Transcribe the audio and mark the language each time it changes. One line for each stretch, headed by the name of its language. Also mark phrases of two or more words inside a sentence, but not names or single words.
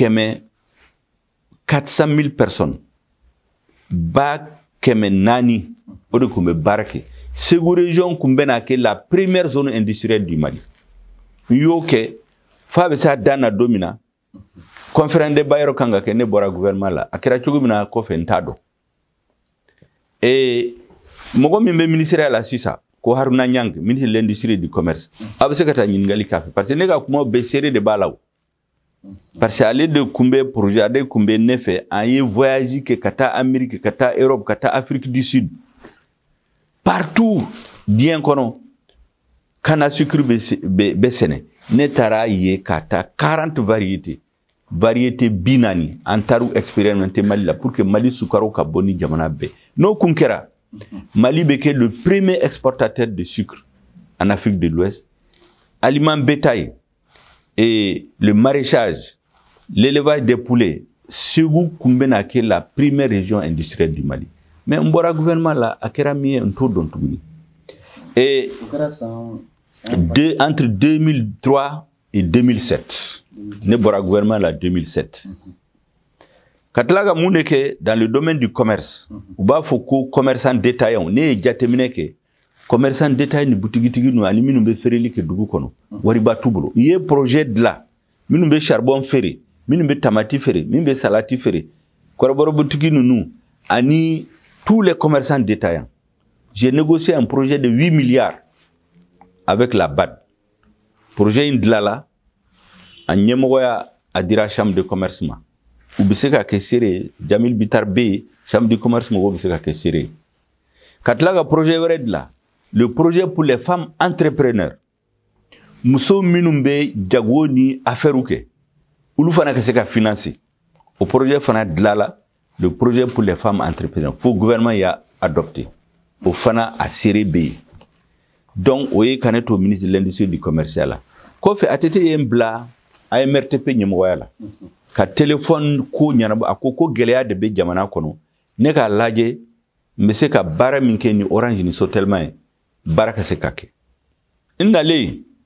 Bambara: 400 000 personnes ba 400 o de kun bɛ baara kɛ Ségou région kun bɛ na kɛ la
French: première zone industrielle du Mali
Bambara: y'o kɛ f'a bɛ se dan na don min na
French: conférence de bailleur
Bambara: kan ka kɛ ne bɔra gouvernement la a kɛra cogo min na kɔfɛ n t'a dɔn mɔgɔ min bɛ ministère la sisan ko Haruna Nyang
French: ministre de l'industrie et du commerce
Bambara: a bɛ se ka taa ɲininkali k'a fɛ
French: parce que
Bambara: ne ka kuma bɛɛ seere de b'a la o
French: parce que
Bambara: ale de kun bɛ projet ale kun bɛ ne fɛ an ye voyage kɛ ka taa Amérique ka taa Europe ka taa Afrique du Sud partout diɲɛ kɔnɔ kana sucre bɛ sɛnɛ ne taara ye ka taa 40 variétés 40 an taru expérimenter Mali la
French: pour que
Bambara: Mali sukaro ka bɔ ni jamana bɛɛ n'o kun kɛra Mali bɛ kɛ
French: le premier exportateur de sucre en Afrique de l'Ouest aliment bétail et le maraîchage l'élevage des poulets
Bambara: Ségou kun bɛ na kɛ la
French: première région industrielle du Mali
Bambara: mais n bɔra gouvernement la a kɛra min ye n t'o dɔn tuguni
French: entre 2003 et 2007
Bambara: ne bɔra gouvernement la 2007 ka tila ka mun de kɛ
French: dans le domaine du commerce
Bambara: u b'a fɔ ko
French: commerçant détaillant
Bambara: ne ye jateminɛ kɛ
French: commerçant détaillant
Bambara: ni butigitigi nu ani minnu bɛ feereli kɛ dugu kɔnɔ wariba t'u bolo i ye projet dilan minnu bɛ charbon feere minnu bɛ tamati feere minnu bɛ salati feere kɔrɔbɔrɔ butigi ninnu ani
French: tous les commerçants détaillants j'ai négocié un projet de 8 milliards avec la BAD
Bambara: projet in dilala a ɲɛmɔgɔya a dira
French: chambre de commerce
Bambara: ma u bɛ se ka kɛ seere Jamil Bitar bɛ
French: chambre de commerce
Bambara: mɔgɔw bɛ se ka kɛ seere ka tila ka projet wɛrɛ dilan
French: le projet pour les femmes entrepreneurs
Bambara: muso minnu bɛ jago ni affaire kɛ olu fana ka se ka financer o projet fana dilala
French: le projet pour les femmes entrepreneurs
Bambara: fo gouvernement y'a adopté o fana a seere bɛ yen donc o ye ka ne to
French: ministre de l'industrie du commerce
Bambara: la kɔfɛ ATT ye n bila AMRTP ɲɛmɔgɔya la ka téléphone ko ɲanabɔ a ko gɛlɛya de bɛ jamana kɔnɔ ne k'a lajɛ n bɛ se ka baara min kɛ ni Orange ni Sotelma ye baara ka se ka kɛ n nalen